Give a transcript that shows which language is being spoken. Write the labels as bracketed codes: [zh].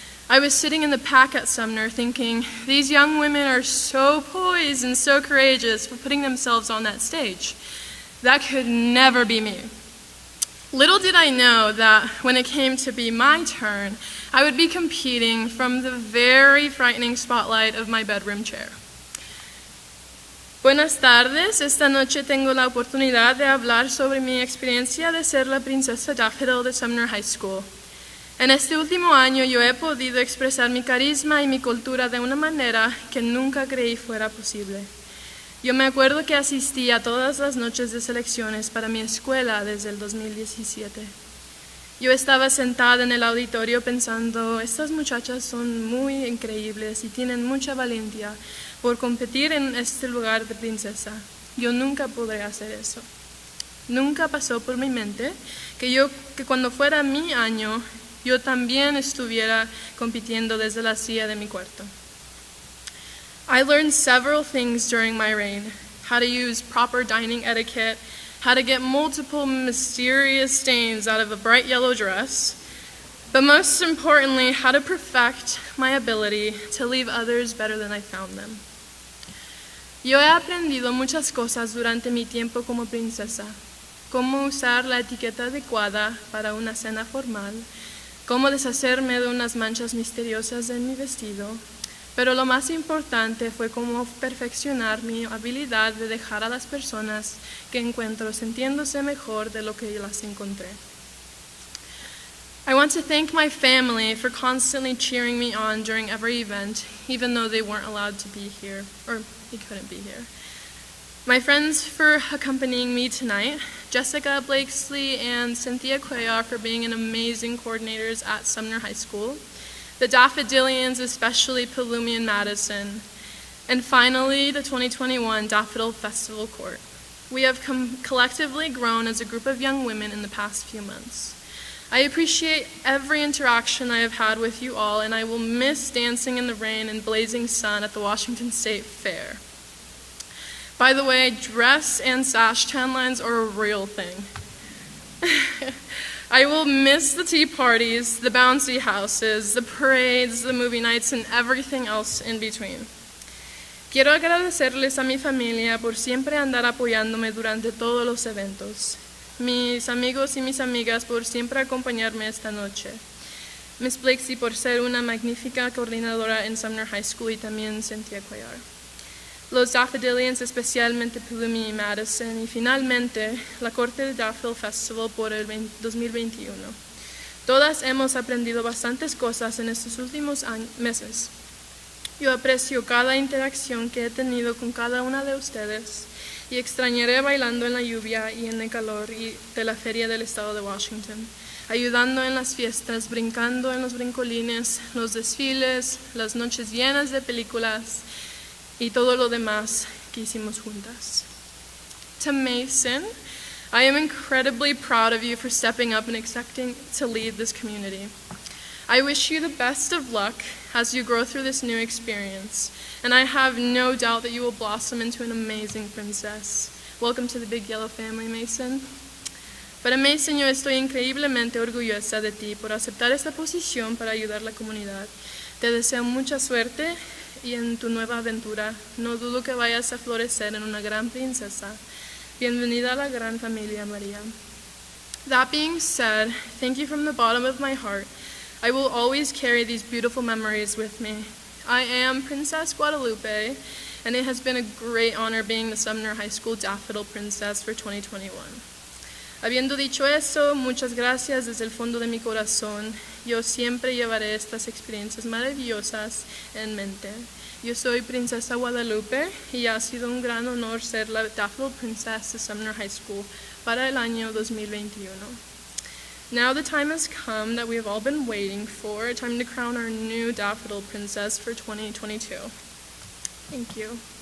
[en] I was sitting in the pack at Sumner thinking, these young women are so poised and so courageous for putting themselves on that stage. That could never be me. Little did I know that when it came to be my turn, I would be competing from the very frightening spotlight of my bedroom chair. [es] Buenas tardes, esta noche tengo la oportunidad de hablar sobre mi experiencia de ser la princesa Daffodil de Sumner High School. En este último año yo he podido expresar mi carisma y mi cultura de una manera que nunca creí fuera posible. Yo me acuerdo que asistí a todas las noches de selecciones para mi escuela desde el 2017. Yo estaba sentada en el auditorio pensando, estas muchachas son muy increíbles y tienen mucha valentía por competir en este lugar de princesa. Yo nunca podré hacer eso. Nunca pasó por mi mente que cuando fuera mi año, yo también estuviera compitiendo desde la silla de mi cuarto. [en] I learned several things during my reign: how to use proper dining etiquette, how to get multiple mysterious stains out of a bright yellow dress, but most importantly, how to perfect my ability to leave others better than I found them. [es] Yo he aprendido muchas cosas durante mi tiempo como princesa: cómo usar la etiqueta adecuada para una cena formal, cómo deshacerme de unas manchas misteriosas en mi vestido, pero lo más importante fue cómo perfeccionar mi habilidad de dejar a las personas que encuentro sintiéndose mejor de lo que las encontré. [en] I want to thank my family for constantly cheering me on during every event, even though they weren't allowed to be here, or they couldn't be here. My friends for accompanying me tonight, Jessica Blakesley and Cynthia Cuellar for being amazing coordinators at Sumner High School, the Daffodilians, especially Palumi and Madison, and finally the 2021 Daffodil Festival Court. We have collectively grown as a group of young women in the past few months. I appreciate every interaction I have had with you all, and I will miss dancing in the rain and blazing sun at the Washington State Fair. By the way, dress and sash tan lines are a real thing. I will miss the tea parties, the bouncy houses, the parades, the movie nights, and everything else in between. [es] Quiero agradecerles a mi familia por siempre andar apoyándome durante todos los eventos. Mis amigos y mis amigas por siempre acompañarme esta noche. Miss Blakesy por ser una magnífica coordinadora en Sumner High School y también Cynthia Cuellar. Los Daffodilians, especialmente Palumi y Madison, y finalmente la Corte de Daffodil Festival por el 2021. Todas hemos aprendido bastantes cosas en estos últimos meses. Yo aprecio cada interacción que he tenido con cada una de ustedes y extrañaré bailando en la lluvia y en el calor de la Feria del Estado de Washington, ayudando en las fiestas, brincando en los brincolines, los desfiles, las noches llenas de películas, y todo lo demás que hicimos juntas. [en] To Mason, I am incredibly proud of you for stepping up and accepting to lead this community. I wish you the best of luck as you grow through this new experience, and I have no doubt that you will blossom into an amazing princess. Welcome to the Big Yellow family, Mason. [es] Para Mason, yo estoy increíblemente orgullosa de ti por aceptar esta posición para ayudar a la comunidad. Te deseo mucha suerte y en tu nueva aventura. No dudo que vayas a florecer en una gran princesa. Bienvenida a la gran familia María. [en] That being said, thank you from the bottom of my heart. I will always carry these beautiful memories with me. I am Princess Guadalupe, and it has been a great honor being the Sumner High School Daffodil Princess for 2021. [es] Habiendo dicho eso, muchas gracias desde el fondo de mi corazón. Yo siempre llevaré estas experiencias maravillosas en mente. Yo soy Princesa Guadalupe y ha sido un gran honor ser la Daffodil Princess de Sumner High School para el año 2021. [en] Now the time has come that we have all been waiting for, time to crown our new Daffodil Princess for 2022. Thank you.